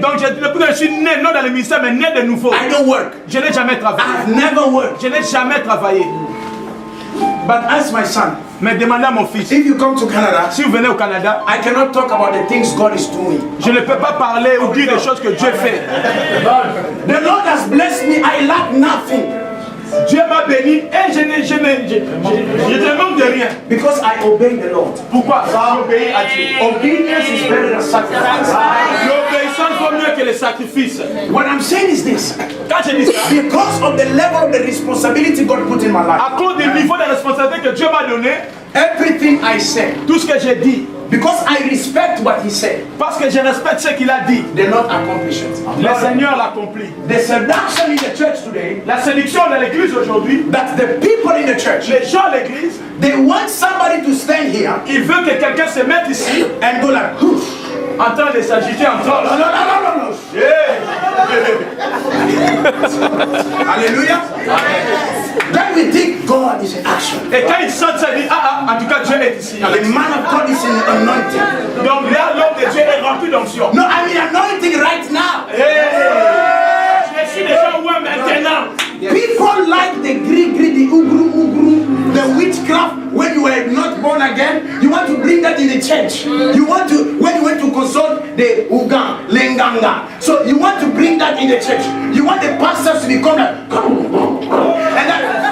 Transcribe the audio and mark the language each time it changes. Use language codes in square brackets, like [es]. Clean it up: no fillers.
[fr] Donc depuis que je suis né, non dans le ministère, mais né de nouveau. [en] I don't work. [fr] Je n'ai jamais travaillé. [en] I've never worked. [fr] Je n'ai jamais travaillé. [en] But ask my son. [fr] Mais demandez à mon fils. [en] If you come to Canada, [fr] si vous venez au Canada, [en] I cannot talk about the things God is doing. [fr] Je ne peux pas parler ou dire des choses que Dieu fait. [en] The Lord has blessed me. I lack nothing. [fr] Dieu m'a béni et je ne manque de rien. [en] Because I obey the Lord. [fr] Pourquoi? J'obéis à Dieu. [en] Obedience is better than sacrifice. [fr] L'obéissance vaut mieux que le sacrifice. [en] What I'm saying is this. [fr] Quand je dis ça, [en] because of the level of the responsibility God put in my life. [fr] À cause du niveau de responsabilité que Dieu m'a donné, [en] everything I say, [fr] tout ce que j'ai dit, [en] Because I respect what he said. [fr] Parce que je respecte ce qu'il a dit. [en] They not accomplish it. [fr] Le Seigneur l'accomplit. [en] The seduction in the church today, [fr] La séduction de l'église aujourd'hui, [en] that the people in the church, [fr] les gens de l'église, [en] they want somebody to stand here [fr] ils veulent que quelqu'un se mette ici [en] and go like, whoosh. [fr] en train de s'agiter en train. [en] No. Hallelujah. Then we think God is in action. [fr] Et quand ils sentent ça, ils disent, en tout cas Dieu est ici. [en] The man of God is in anointing. [fr] Donc là, l'homme de Dieu est rempli d'onction. [en] No, I'm in anointing right now. [fr] Je suis déjà où maintenant? [en] People like the Greek, the ugru, the witchcraft. When you were not born again, you want to bring that in the church. You want to, when you went to consult the Ugan, Lenganga. So you want to bring that in the church. You want the pastors to become like, and that,